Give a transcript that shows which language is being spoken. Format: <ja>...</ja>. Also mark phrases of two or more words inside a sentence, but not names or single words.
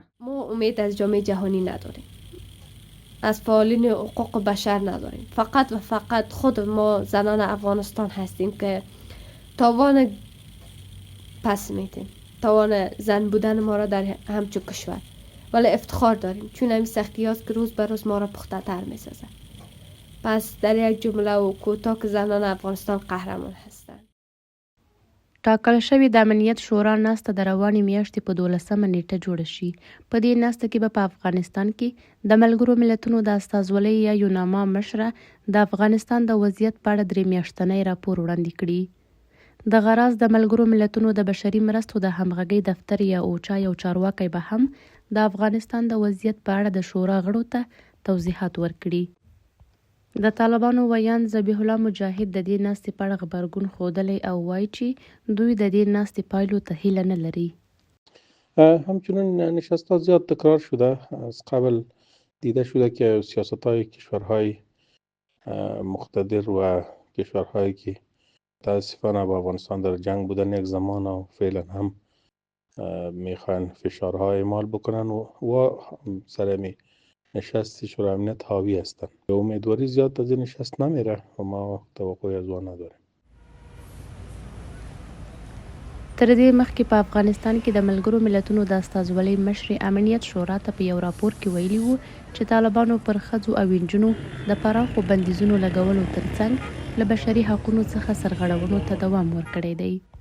<fa>ما امید از جامعه جهانی نداریم، از فعالین حقوق بشر نداریم، فقط و فقط خود ما زنان افغانستان هستیم که توان پس میدیم، توان زن بودن ما را در همچون کشور، ولی افتخار داریم چون همین سختی هاست که روز به روز ما را پخته تر می سازه. پس در یک جمله و کوتاه که زنان افغانستان قهرمان هستند.</fa> <ps>ټاکل شوې د امنیت شورا ناسته د روانې میاشتې په 12مه نیټه جوړه شي. په دې ناسته کې به په افغانستان کې د ملګرو ملتونو د استازولۍ یا یوناما مشره د افغانستان د وضعیت په اړه 3 میاشتنی راپور وړاندې کړي. دغه راز د ملګرو ملتونو د بشري مرستو د همغږۍ دفتر یا اوچا یو چارواکی به هم د افغانستان د وضعیت په اړه د شورا غړو ته توضیحات ورکړي. د طالبانو ویان ذبیح الله مجاهد د دې ناستې په اړه غبرګون ښودلی او وایي چې دوی د دې ناستې پایلو ته هیله نه لري.</ps> <fa>همچنین نشست‌ها زیاد تکرار شده. از قبل دیده شده که سیاست‌های کشورهای مقتدر و کشورهایی که متاسفانه با افغانستان در جنگ بودن یک زمان و فعلا هم میخوان فشارها اعمال بکنن و سر نشست شورا امنیت حاوی هستند. امیدواری زیاد از این نشست نمیره و ما توقعی از آن نداریم.</fa> <ps>تر دې مخکې په افغانستان کې د ملګرو ملتونو د استازولۍ مشري امنیت شورا ته په یو راپور کې ویلي وو چې طالبانو پر ښځو او نجونو د پراخو بندیزونو لګولو ترڅنګ له بشري حقونو څخه سرغړونو ته دوام ورکړی دی.</ps>